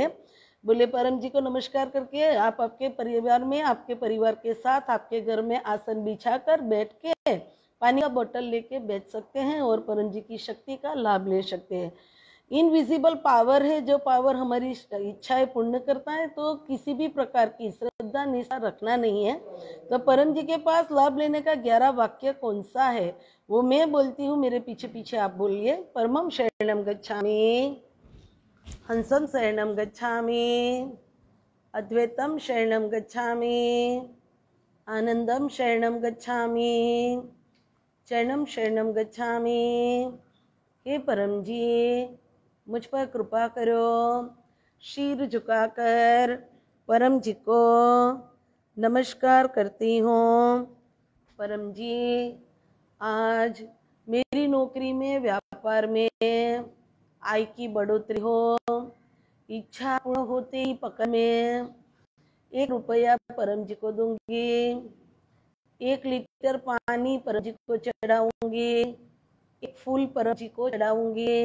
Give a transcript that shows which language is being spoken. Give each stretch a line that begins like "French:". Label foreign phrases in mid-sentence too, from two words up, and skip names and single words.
Hindi: बोले परम जी को नमस्कार करके आप आपके परिवार में, आपके परिवार के साथ आपके घर में आसन बिछाकर बैठ के पानी का बोतल लेके बैठ सकते हैं और परम जी की शक्ति का लाभ ले सकते हैं।
English: invisible power
Hindi: है, जो पावर हमारी इच्छाएं पूर्ण करता है। तो किसी भी प्रकार की श्रद्धा निष्ठा रखना नहीं है। तो परम जी के पास लाभ लेने का 11 वाक्य कौन सा है वो मैं बोलती हूँ, मेरे पीछे पीछे आप बोलिए।
Pali: परमं शरणं गच्छामि, हंसं शरणं गच्छामि, अद्वैतं शरणं गच्छामि, आनंदं शरणं गच्छामि, चरणं शरणं गच्छामि।
Hindi: हे परम जी, मुझ पर कृपा करो। शीर झुकाकर परम जी को नमस्कार करती हूँ। परम जी, आज मेरी नौकरी में, व्यापार में आय की बढ़ोतरी हो, इच्छा पूर्ण होते ही पकड़ में 1 रुपया परम जी को दूंगी, 1 लीटर पानी परम जी को चढ़ाऊंगी, 1 फूल परम जी को चढ़ाऊंगी।